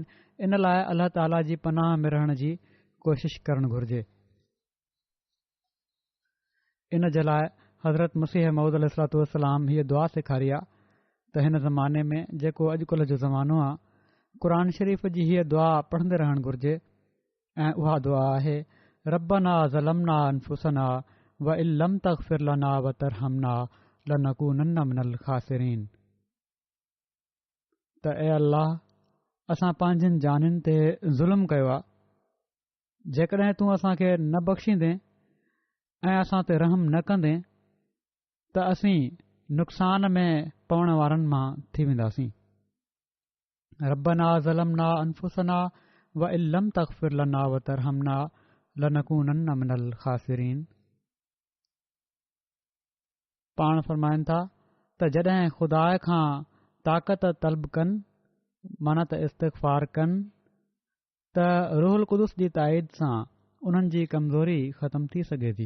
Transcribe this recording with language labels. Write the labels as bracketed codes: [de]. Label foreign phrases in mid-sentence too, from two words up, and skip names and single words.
[sd] इन लाइ अल्लाह ताला जी पनाह में रहण जी कोशिश करणु घुर्जे। इन जे लाइ हज़रत मसीह मऊद [ar] عليه الصلاة والسلام [sd] हीअ दुआ सेखारी आहे त हिन ज़माने में जेको अॼुकल्ह जो ज़मानो आहे क़ुर शरीफ़ जी हीअ दुआ पढ़ंदे रहणु घुर्जे ऐं उहा दुआ आहे [ar] ربنا ظلمنا أنفسنا وإن لم تغفر لنا وترحمنا لنكونن من الخاسرين. [sd] त ए अल्लाह असां पंहिंजनि जानियुनि ते ज़ुल्म कयो आहे, जेकॾहिं तूं असांखे न बख़्शींदे ऐं असां ते रहम न कंदे त असीं नुक़सान में पवण वारनि मां थी वेंदासीं। [ar] ربنا ظلمنا أنفسنا وإن لم تغفر لنا وترحمنا لنكونن من الخاسرين. [sd] पाण फ़रमाइनि था त जॾहिं ख़ुदा खां ताक़त तलब कनि माना त इस्तिग़फ़ार कनि त [ar] روح القدس [sd] जी ताईद सां उन्हनि जी कमज़ोरी ख़तम थी सघे थी।